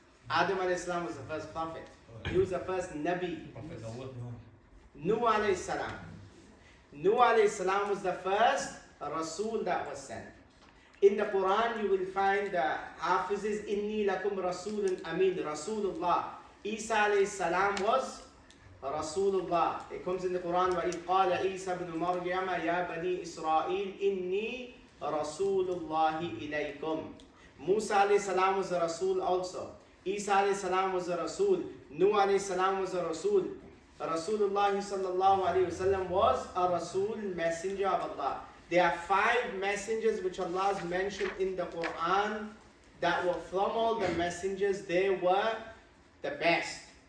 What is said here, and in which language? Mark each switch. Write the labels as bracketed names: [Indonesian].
[English] Adam alayhi salam was the first prophet. He was the first Nabi. Nuh alayhi salam. Nuh alayhi salam was the first Rasul that was sent. In the Quran you will find the Hafizes, [Arabic] Inni lakum Rasulun Amin, [English] Rasulullah. Isa alayhi salam was Rasulullah. It comes in the Quran, [Arabic] وَإِذْ قَالَ عِيسَى بْنُ مَرْيَمَ يَا بَنِي إِسْرَائِيلِ إِنِّي رَسُولُ اللَّهِ إِلَيْكُمْ. [English] Musa alayhi salam was a Rasul also. Isa alayhi salam was a Rasul. Nuh alayhi salam was a Rasul. Rasulullah sallallahu alayhi wasallam was a Rasul, messenger of Allah. There are 5 messengers which Allah has mentioned in the Quran that were from all the messengers, they were the best.